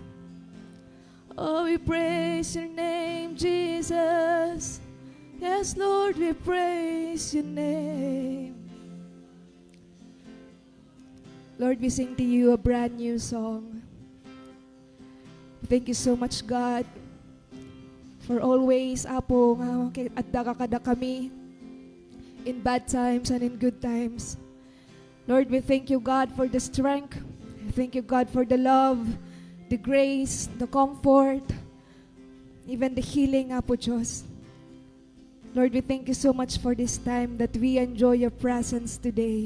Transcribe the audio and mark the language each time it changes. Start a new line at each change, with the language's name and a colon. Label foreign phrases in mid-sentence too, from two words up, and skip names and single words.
English: Oh, we praise your name, Jesus. Yes, Lord, we praise your name. Lord, we sing to you a brand new song. Thank you so much, God, for always,
Iloko: Apo, at dakakada kami
English: in bad times and in good times. Lord, we thank you, God, for the strength. Thank you, God, for the love, the grace, the comfort, even the healing,
Iloko: Apo Diyos.
English: Lord, we thank you so much for this time that we enjoy your presence today.